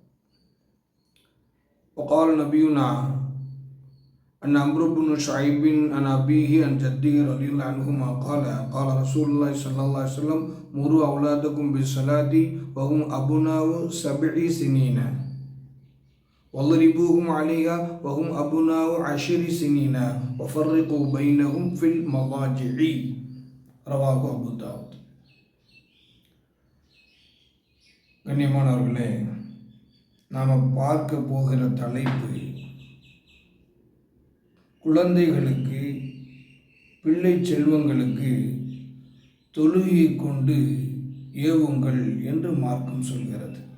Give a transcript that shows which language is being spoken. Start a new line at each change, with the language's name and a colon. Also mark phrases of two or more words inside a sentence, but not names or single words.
Arabic: وقال نبينا أن عمرو بن شعيب عن أبيه عن جده رضي الله عنهما قال رسول الله صلى الله عليه وسلم مروا أولادكم بالصلاة وهم أبناء 7 سنين واضربوهم عليها وهم أبناء 10 سنين وفرقوا بينهم في المضاجع. رواه أبو داود.
Tamil: கண்ணியமானவர்களே, நாம் பார்க்க போகிற தலைப்பு குழந்தைகளுக்கு, பிள்ளை செல்வங்களுக்கு தொழுகையை கொண்டு ஏவுங்கள் என்று மார்க்கம் சொல்கிறது.